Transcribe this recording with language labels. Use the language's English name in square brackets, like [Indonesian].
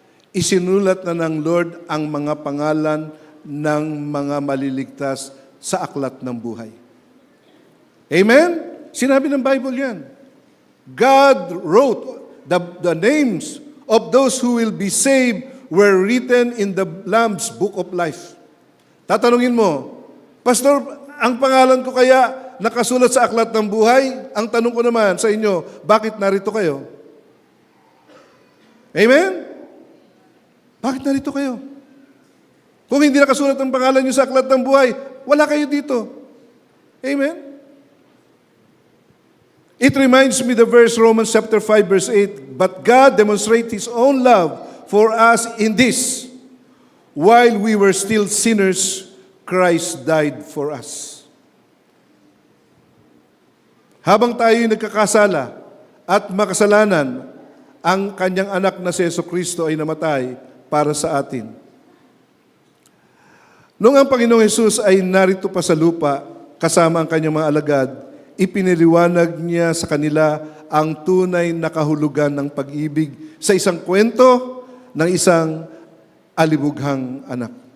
[Filipino] Isinulat na ng Lord ang mga pangalan ng mga maliligtas sa aklat ng buhay. Amen? Sinabi ng Bible yan. [English] God wrote the names of those who will be saved were written in the Lamb's Book of Life. [Filipino] Tatanungin mo, Pastor, ang pangalan ko kaya nakasulat sa aklat ng buhay? Ang tanong ko naman sa inyo, bakit narito kayo? Amen? Bakit narito kayo? Kung hindi nakasulat ang pangalan niyo sa aklat ng buhay, wala kayo dito. Amen? [English] It reminds me the verse Romans chapter 5 verse 8, but God demonstrates His own love for us in this, while we were still sinners, Christ died for us. [Filipino] Habang tayo'y nagkakasala at makasalanan, ang kanyang anak na si Jesucristo ay namatay para sa atin. Noong ang Panginoong Hesus ay narito pa sa lupa, kasama ang kanyang mga alagad, ipiniliwanag niya sa kanila ang tunay na kahulugan ng pag-ibig sa isang kwento ng isang alibughang anak.